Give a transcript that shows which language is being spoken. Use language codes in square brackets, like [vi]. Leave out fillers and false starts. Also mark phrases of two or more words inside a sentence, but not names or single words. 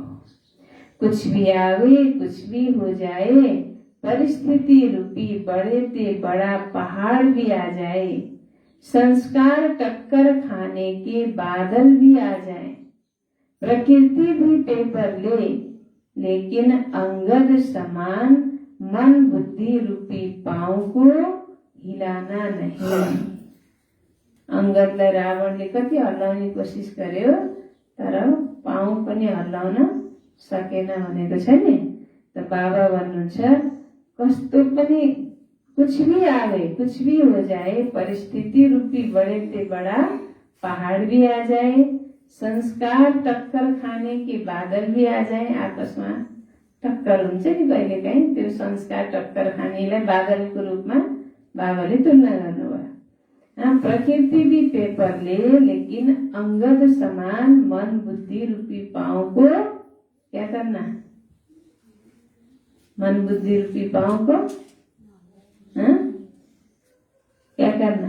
[hi] कुछ भी आवे, कुछ भी हो जाए, परिस्थिति रूपी बड़े से बड़ा पहाड़ भी आ जाए, संस्कार टक्कर खाने के बादल भी आ जाए, प्रकृति भी पेपर ले, लेकिन अंगद समान मन, बुद्धि रूपी पांव को हिलाना नहीं। [ne] अंगदलाई रावणले कति हल्लाउने कोसिस गर्यो तर पाउँ पनि हल्लाउन सकेन भनेको छ नि। त बाबा भन्नुहुन्छ कस्तो पनि [hi] कुछ भी आवे, कुछ भी हो जाए, परिस्थिति रूपी बड़े से बड़ा पहाड़ भी आ जाए, संस्कार टक्कर खाने के बादल भी आ जाए, [ne] आपसमा टक्कर हुन्छ नि कहिलेकाहीँ, त्यो संस्कार टक्कर खानेलाई बादलको रूपमा बाबाले तुलना गर्नुभयो। [hi] प्रकृति भी पेपर ले, लेकिन अंगद समान मन, बुद्धि रूपी पांव को क्या करना? मन, बुद्धि रूपी पांव को क्या करना?